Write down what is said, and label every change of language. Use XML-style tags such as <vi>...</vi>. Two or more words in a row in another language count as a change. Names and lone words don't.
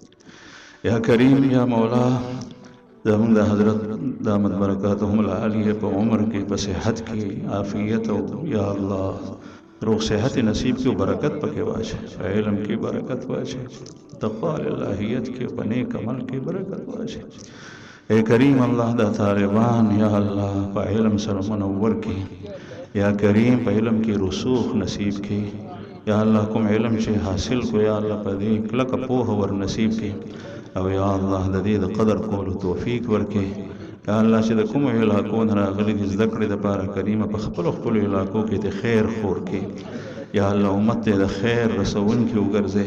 <ar>یا کریم یا مولا</ar> <ps>زمونږ د حضرت</ps> <ar>دامت برکاتهم العالیه</ar> <ps>په عمر کې، په صحت کې، عافیت او</ps> <ar>یا الله</ar> <ps>روغ صحت نصیب کی برکت پکې واچي، علم کی برکت واچي، تقوا الہیت کی په نیک عمل کی برکت واچي. اے کریم الله دا طالبان</ps> <ar>یا الله</ar> <ps>په علم سره منور کی،</ps> <ar>یا کریم</ar> <ps>په علم کی رسوخ نصیب کی.</ps> <ar>یا الله</ar> <ps>کوم علم چې حاصل کو</ps> <ar>یا الله</ar> <ps>په دې کلک پوهه ور نصیب کی، او یا الله د دې د قدر کولو توفیق ورکړي.</ps> <ar>یا الله</ar> <ps>چې د کومو علاقو نه راغلي دي زده کړې دپاره کریمه په خپلو علاقو کې د خیر خور کړي.</ps> <ar>یا الله</ar> <ps>امت ته د خیر رسونکي وګرځئ.</ps>